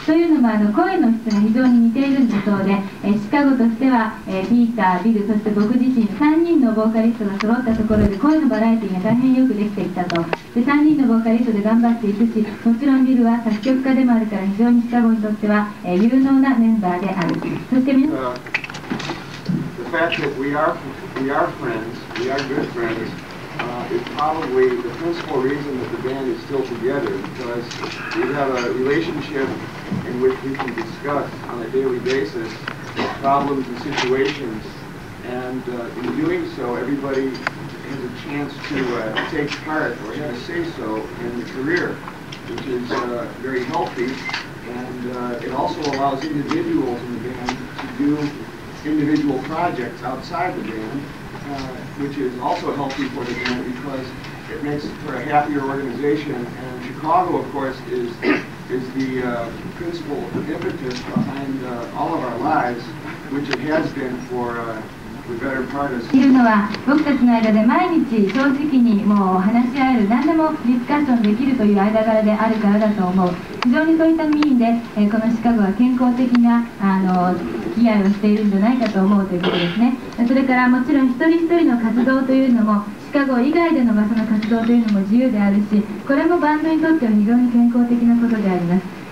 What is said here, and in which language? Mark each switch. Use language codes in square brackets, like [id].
[ja] というのも声の質が非常に似ているんだそうで、シカゴとしては、ピーター、ビル、そして僕自身3人のボーカリストが揃ったところで声のバラエティが大変よくできてきたと。で3人のボーカリストで頑張っていくし、もちろんビルは作曲家でもあるから非常にシカゴにとっては、有能なメンバーである。そして皆さん [en] The fact that we are friends, we are good friends, is probably the principal reason that the band is still together, because we have a relationship in which we can discuss on a daily basis problems and situations, and in doing so, everybody has a chance to take part or have a say-so in the career, which is very healthy, and it also allows individuals in the band to do individual projects outside the band, which is also healthy for the band because it makes for a happier organization. And Chicago, of course, is the principal impetus behind all of our lives, which it has been for the better part of. [ja] いるのは僕たちの間で毎日正直にもう話し合える、何でもディスカッションできるという間柄であるからだと思う。非常にそういった意味で、このシカゴは健康的な付き合いをしているんじゃないかと思うということですね。それからもちろん一人一人の活動というのもシカゴ以外での場所の活動というのも自由であるし、これもバンドにとっては非常に健康的なことであります。